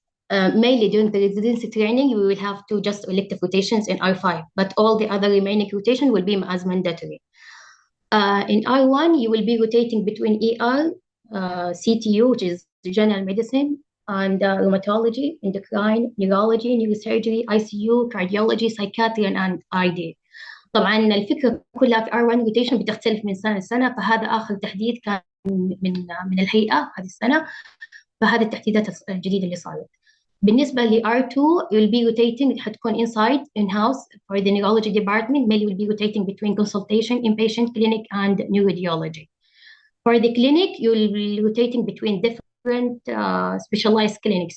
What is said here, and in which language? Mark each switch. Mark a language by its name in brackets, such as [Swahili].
[English] Mainly during the residency training, we will have 2 just elective rotations in R5, but all the other remaining rotation will be as mandatory. In R1, you will be rotating between ER, CTU, which is general medicine, and rheumatology, endocrine, neurology, neurosurgery, ICU, cardiology, psychiatry, and ID. [Arabic] طبعا الفكرة كلها في R1 rotation بتختلف من سنة لسنة، فهذا آخر تحديد كان من الهيئة هذه السنة، فهذه التحديدات الجديدة اللي صارت. بالنسبة ل [English] R2 you'll be rotating، [Arabic] حتكون [English] inside in-house for the neurology department. Mainly will be rotating between consultation, inpatient, clinic, and neuroradiology. For the clinic, you'll be rotating between different specialized clinics.